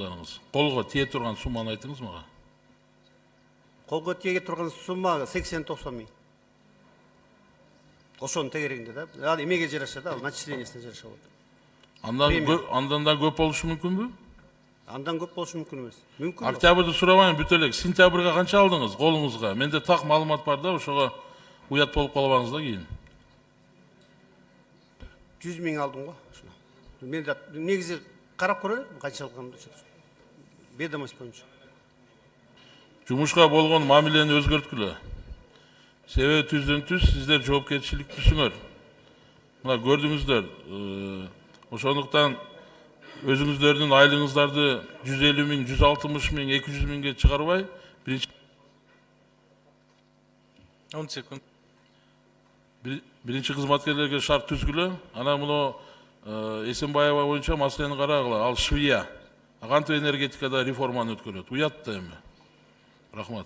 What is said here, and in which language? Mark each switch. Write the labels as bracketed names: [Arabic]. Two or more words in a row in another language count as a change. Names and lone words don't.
[Kazakh] айтыңыз. Қолға тие тұрған сумманы айтыңыз маған. Қолға тие тұрған сумма 80-90 мың. [Kyrgyz] Ошоны тегерегинде да. Ал эмеге жараша да, начислениясына жараша болот. Андан да көп болушу мүмкүн бу? Андан көп болушу мүмкүн эмес. Мүмкүн. Октябрьды сурабайын бүт элек. Сентябрга канча алдыңыз колуңузга? Менде так маалымат бар да, ошого уят болуп калбаңыз да кийин. 100 мың алдым го. Мен да негизи карап көрөлү, канча алганымды. Ведомость боюнча. Жумушка болгон мамилени өзгөрткүлө. Себеби түздөн-түз сиздер жоопкерчиликтүүсүңөр. Мына көрдүңүздөр. Ошондуктан өзүңүздөрдүн айлыгыңыздарды 150 мың, 160 мың, 200 мыңга чыгарбай, 10 секунд. Биринчи кызматкерлерге шарт түзгүлө. Ана муну Эсенбаева боюнча маселени карагыла. Ал швия. Кантип энергетикада реформаны өткөрөт. Уят да эми. Рахмат.